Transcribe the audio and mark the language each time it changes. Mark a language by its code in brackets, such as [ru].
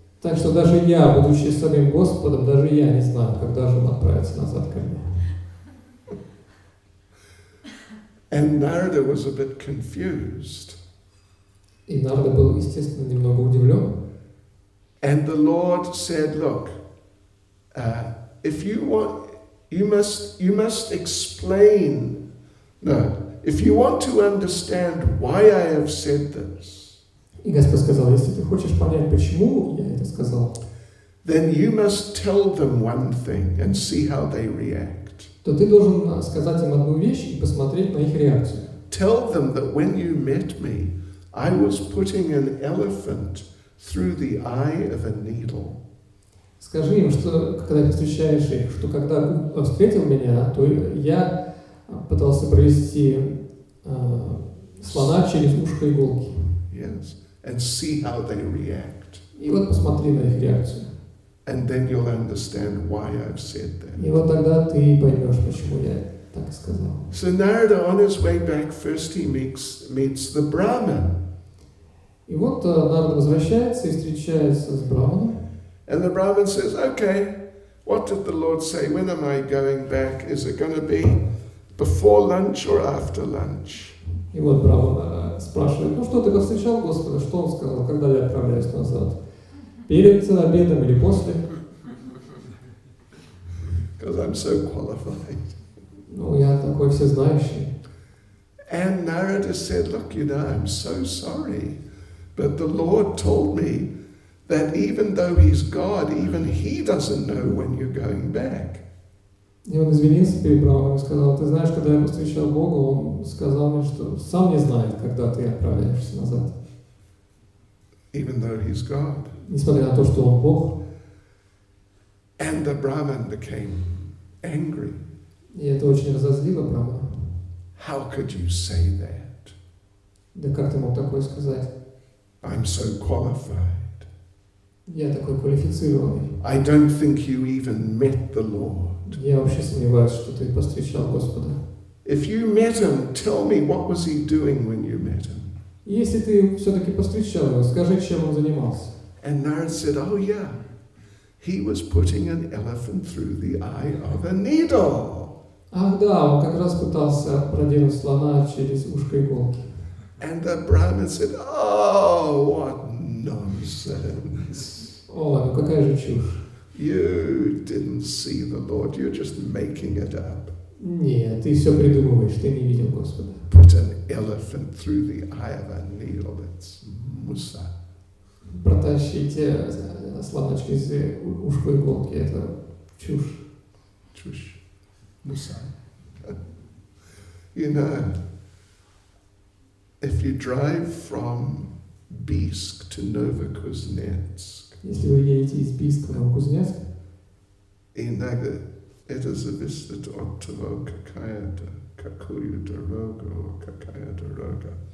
[ru] Так что даже я, будучи самим Господом, даже я не знаю, когда же он отправится назад ко мне. [en] And Narada was a bit confused. [ru] И Нарада был, естественно, немного удивлен. [en] And the Lord said, look, if you want, you must explain. No, if you want to understand why I have said this, [ru] И Господь сказал, если ты хочешь понять, почему я это сказал, [en] then you must tell them one thing and see how they react. [ru] то ты должен сказать им одну вещь и посмотреть на их реакцию. [en] Tell them that when you met me, I was putting an elephant through the eye of a needle. [ru] Скажи им, что когда ты встречаешь их, что когда ты встретил меня, то я пытался провести слона через ушко иголки. [en] Yes, and see how they react. [ru] И вот посмотри на их реакцию. [en] And then you'll understand why I've said that. [ru] И вот тогда ты поймешь, почему я так и сказал. [en] So Narada, on his way back, first he meets the Brahmin. [ru] И вот Нарада возвращается и встречается с Браманом. [en] And the Brahmin says, okay, what did the Lord say? When am I going back? Is it going to be before lunch or after lunch? [ru] И вот Браман спрашивает, ну что, ты повстречал Господа? Что он сказал, когда я отправляюсь назад? Перед обедом или после? [en] Because I'm so qualified. [ru] Ну, я такой всезнающий. [en] And Narada said, look, I'm so sorry, but the Lord told me that even though he's God, even he doesn't know when you're going back. [ru] И он извинился перед Брамом и сказал: ты знаешь, когда я повстречал Бога, он сказал мне, что сам не знает, когда ты отправляешься назад. [en] Even though he's God. [ru] Несмотря на то, что он Бог. [en] And the Brahmin became angry. [ru] И это очень разозлило Брама. [en] How could you say that? [ru] Да как ты мог такое сказать? [en] I'm so qualified. [ru] Я такой квалифицированный. [en] I don't think you even met the Lord. [ru] Я вообще сомневаюсь, что ты повстречал Господа. [en] If you met him, tell me what was he doing when you met him? [ru] Если ты все-таки повстречал его, скажи, чем он занимался. [en] And Narad said, oh yeah, he was putting an elephant through the eye of a needle. [ru] Ах да, он как раз пытался продвинуть слона через ушко иголки. [en] And the Brahmin said, oh, what nonsense. [ru] О, ну какая же чушь. [en] You didn't see the Lord, you're just making it up. [ru] Нет, ты все придумываешь, ты не видел Господа. [en] Put an elephant through the eye of a needle, it's Musa. [ru] Протащите слона через ушко иголки, это чушь. Чушь. Musa. [en] You know, if you drive from Бийск to Novokuznetsk, [ru] Если вы едете из Бийска в Новокузнецк, иногда это зависит от того, какую дорогу, какая дорога.